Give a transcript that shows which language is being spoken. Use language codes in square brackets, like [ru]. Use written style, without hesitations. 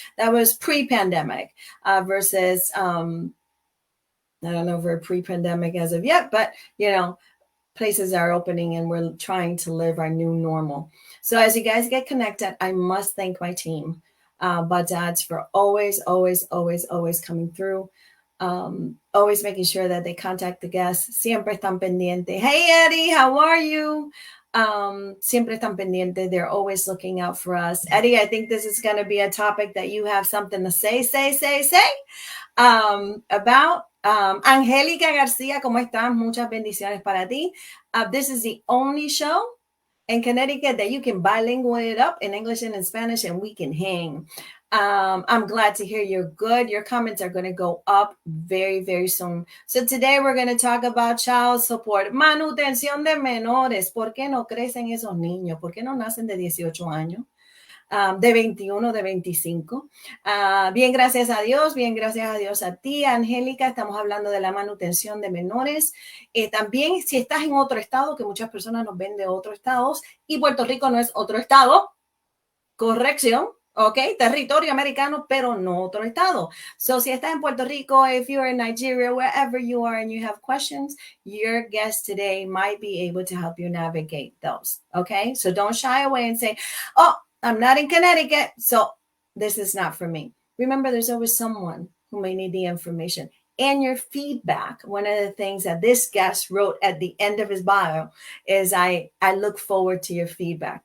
[en] That was pre-pandemic versus, I don't know if we're pre-pandemic as of yet, but, you know, places are opening and we're trying to live our new normal. So as you guys get connected, I must thank my team, Dads, for always coming through, always making sure that they contact the guests. [es] Siempre están pendientes. [en] Hey, Eddie, how are you? [es] Siempre están pendientes. [en] They're always looking out for us. Eddie, I think this is going to be a topic that you have something to say about. [es] Angélica García, ¿cómo estás? Muchas bendiciones para ti. [en] This is the only show in Connecticut that you can bilingual it up in English and in Spanish and we can hang. I'm glad to hear you're good. Your comments are going to go up very soon. So today we're going to talk about child support. [es] Manutención de menores. ¿Por qué no crecen esos niños? ¿Por qué no nacen de 18 años? De 21, de 25. Bien, gracias a Dios a ti, Angélica. Estamos hablando de la manutención de menores. También, si estás en otro estado, que muchas personas nos ven de otros estados, y Puerto Rico no es otro estado, corrección, ok, territorio americano, pero no otro estado. [en] So, [es] si estás en Puerto Rico, [en] if you're in Nigeria, wherever you are and you have questions, your guest today might be able to help you navigate those, okay? So, don't shy away and say, oh, I'm not in Connecticut, so this is not for me. Remember, there's always someone who may need the information. And your feedback, one of the things that this guest wrote at the end of his bio is, I look forward to your feedback.